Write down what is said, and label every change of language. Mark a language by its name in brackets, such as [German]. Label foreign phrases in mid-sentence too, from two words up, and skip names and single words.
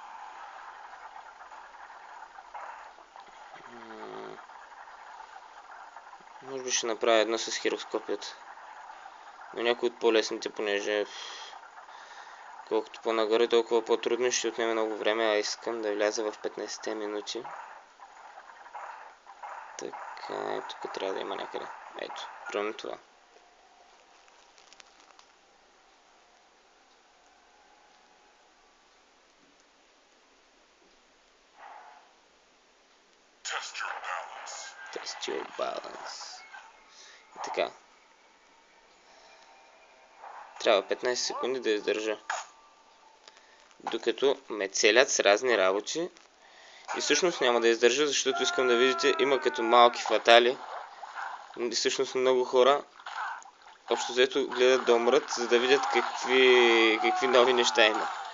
[Bulgarian] Може би ще направя едно с хироскопията. Но някои от по-лесните, понеже колкото по-нагоре, толкова по-трудно ще отнеме много време, а искам да вляза в 15 минути. Така, тук трябва да има някъде. Ето, примерно това. [English] Test your balance. [Bulgarian] И така. Трябва 15 секунди да издържа. Докато ме целят с разни работи. И всъщност няма да издържа, защото искам да видите, има като малки фатали. И всъщност много хора общо взето гледат да умрат, за да видят какви нови неща има.